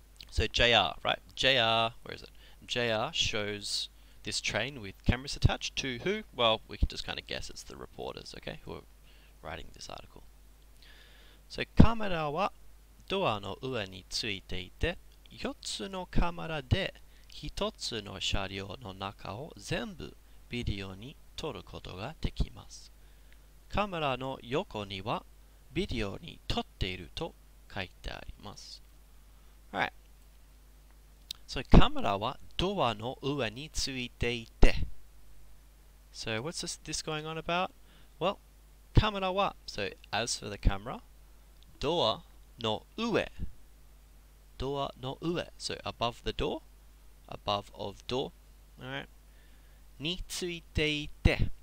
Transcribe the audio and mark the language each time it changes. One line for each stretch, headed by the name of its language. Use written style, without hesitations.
English: So JR, right? JR, where is it? JR shows this train with cameras attached to who? Well, we can just kind of guess it's the reporters, okay, who are writing this article.
Japanese: So カメラはドアの上についていて、4つのカメラで1つの車両の中を全部ビデオに撮ることができます。カメラの横にはビデオに撮っていると書いてあります。
English: Alright.
Japanese: So カメラはドアの上についていて。
English: So what's this going on about? Well,
Japanese: カメラは,
English: so as for the camera,
Japanese: ドアの上. ドアの上.
English: So above the door, above of door.
Japanese: Alright. についていて.